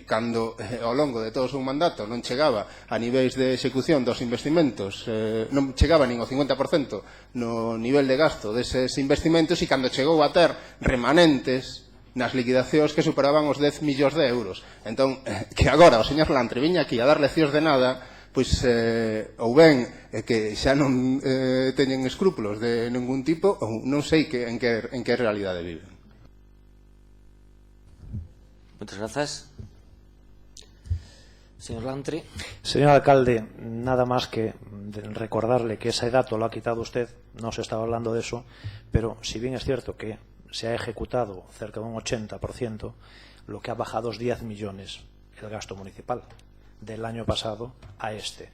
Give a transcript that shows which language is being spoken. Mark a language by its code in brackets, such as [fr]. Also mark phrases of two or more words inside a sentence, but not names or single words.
[gl] Cando ao longo de todo o seu mandato non chegaba a niveis de execución dos investimentos, non chegaba nin ao 50% no nivel de gasto deses investimentos, e cando chegou a ter remanentes nas liquidacións que superaban os 10 millóns de euros. Entón, que agora o señor Lantri viña aquí a dar leccións de nada, pois ou ben que xa non teñen escrúpulos de ningún tipo, ou non sei en que realidade viven. [es] Muchas gracias. Señor Lantri. Señor alcalde, nada más que recordarle que ese dato lo ha quitado usted, no se estaba hablando de eso, pero si bien es cierto que se ha ejecutado cerca de un 80%, lo que ha bajado es 10 millones el gasto municipal del año pasado a este.